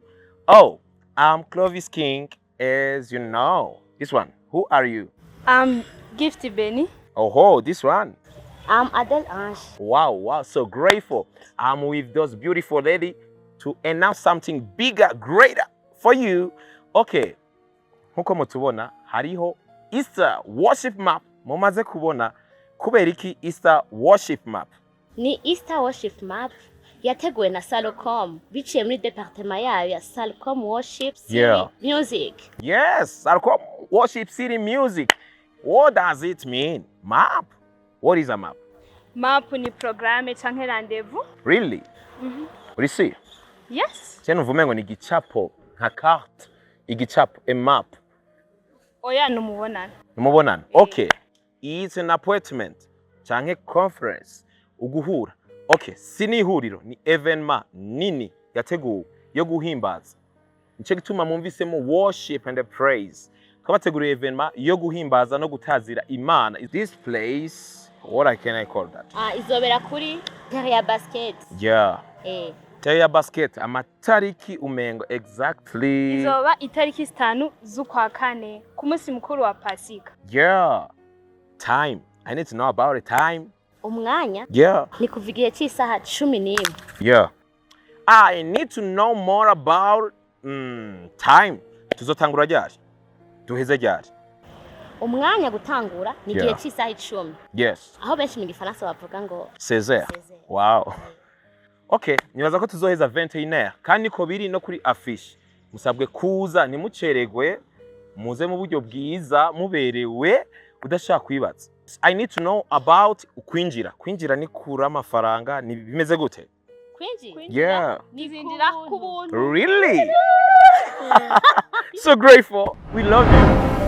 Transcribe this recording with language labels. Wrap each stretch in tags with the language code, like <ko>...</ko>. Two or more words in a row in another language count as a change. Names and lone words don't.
<en>Oh, I'm Clovis King, as you know. This one, who are you? I'm Gifty Benny. Oh, this one. I'm Adele Ange. Wow, so grateful. I'm with those beautiful lady to announce something bigger, greater for you.</en> <rn>Okay, nkuko mutubona hariho Easter Worship Map mumaze kubona kubera iki Easter Worship Map. Ni Easter Worship Map yateguwe na Salcom biciye muri departement yayo ya Salcom Worship City Music.</rn> <en>Yes, Salcom Worship City Music. What does it mean? Map? What is a map?</en> <rn>Map ni programme canke rendezvous.</rn> <en>Really? Uri see? Yes.</en> <rn>Cyane uvumengo ni gicapo nka carte, igicapo,</rn> <en>a map.</en> <rn>Oya numubonana. Numubonana.</rn> <en>Okay. It's an appointment canke conference uguhura.</en> <rn>Okay, sini ihuriro ni evenement nini yateguwe yo guhimbaza. Nico gituma mumvisemo</rn> <en>worship and praise.</en> <rn>Kabateguriye evenement yo guhimbaza no gutazira Imana.</rn> <en>This place, what can I call that?</en> <rn>Izobera kuri terre ya basket.</rn> <en>Yeah.</en> <rn>Terre ya basket amatariki umengo exactly. Izoba itariki 5 z'ukwa kane ku munsi mukuru wa Pasika.</rn> <en>Yeah. Time. I need to know about the time.</en> <rn>Umwanya?</rn> <en>Yeah.</en> <rn>Ni kuva igihe cy'isaha 11.</rn> <en>Yeah. I need to know more about time.</en> <rn>Tuzotangura ryari? Duheze ryari? Umwanya gutangura ni igihe cy'isaha 10.</rn> <en>Yes.</en> <rn>Aho benshi mu gifaransa bavuga ngo</rn> <en>16. Wow.</en> <rn>Okay, nibaza ko tuzoheza 21h kandi ko biri no kuri affiche. Musabwe kuza ntimuceregwe, muze mu buryo bwiza muberewe udashaka kwibaza.</rn> <en>I need to know about kwinjira.</en> <rn>Kwinjira ni kura amafaranga ni bimeze gute? Kwinjira?</rn> <en>Yeah.</en> <rn>Nizindira ku buntu.</rn> <en>Really? So grateful. We love you.</en>